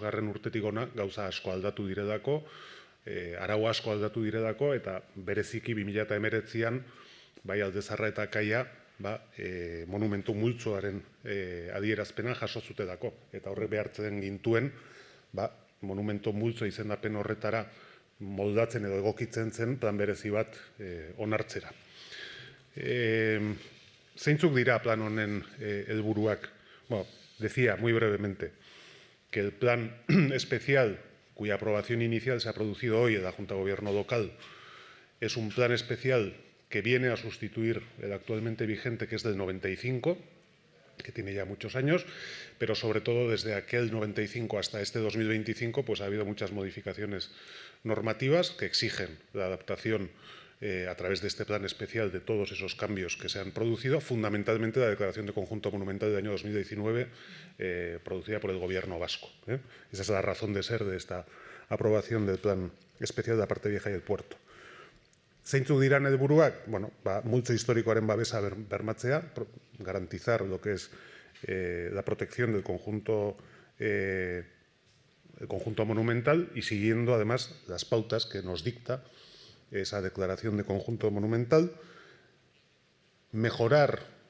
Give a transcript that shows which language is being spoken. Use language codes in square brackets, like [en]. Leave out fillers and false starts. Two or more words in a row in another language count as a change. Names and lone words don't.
[eu] garren urtetik ona gauza asko aldatu direlako, arau asko aldatu direlako, eta bereziki 2019an bai Alde Zaharra eta Kaia monumentu multzoaren adierazpena jaso zutelako, eta horrek behartzen gintuen monumentu multzo izendapen horretara moldatzen edo egokitzen zen plan berezi bat onartzera. Zeintzuk dira plan honen helburuak? [es] Bueno, decía muy brevemente que el plan especial cuya aprobación inicial se ha producido hoy en la Junta de Gobierno local es un plan especial que viene a sustituir el actualmente vigente, que es del 95, que tiene ya muchos años, pero sobre todo desde aquel 95 hasta este 2025, pues ha habido muchas modificaciones normativas que exigen la adaptación a través de este plan especial de todos esos cambios que se han producido, fundamentalmente la Declaración de Conjunto Monumental del año 2019, producida por el Gobierno vasco. Esa es la razón de ser de esta aprobación del plan especial de la parte vieja y el puerto. [eu] Zeintzuk diran helburuak? Bueno, multzo historikoaren babesa bermatzea, [es] garantizar lo que es la protección del conjunto monumental y siguiendo además las pautas que nos dicta esa declaración de conjunto monumental, mejorar